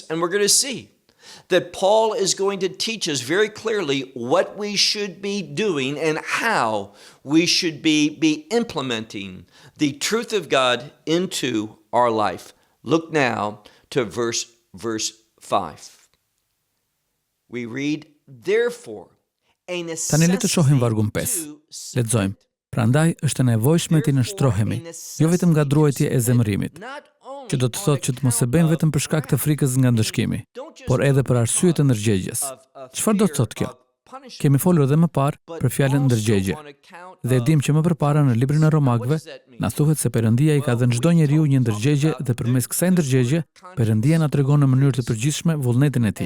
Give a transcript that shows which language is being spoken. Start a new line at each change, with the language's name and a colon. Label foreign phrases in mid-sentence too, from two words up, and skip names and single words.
English: And we're going to see that Paul is going to teach us very clearly what we should be doing and how we should be implementing the truth of God into our life. Look now to verse 5. We read, therefore,
Albanian: Tani le të shohim vargun 5. Lexojmë. Prandaj është e nevojshme të nënshtrohemi, jo vetëm nga druajtja e zemërimit, që do të thotë që të mos e bëjmë vetëm për shkak të frikës nga ndëshkimi, por edhe për arsye të ndërgjegjes. Çfarë do të thotë kjo? Kemi folur edhe më parë për fjalën ndërgjegje. Dhe e dim që më përpara në librin e Romakëve na thuhet se Perëndia i ka dhënë çdo njeriu një ndërgjegje dhe përmes kësaj ndërgjegje Perëndia na tregon në mënyrë të përgjithshme vullnetin e tij.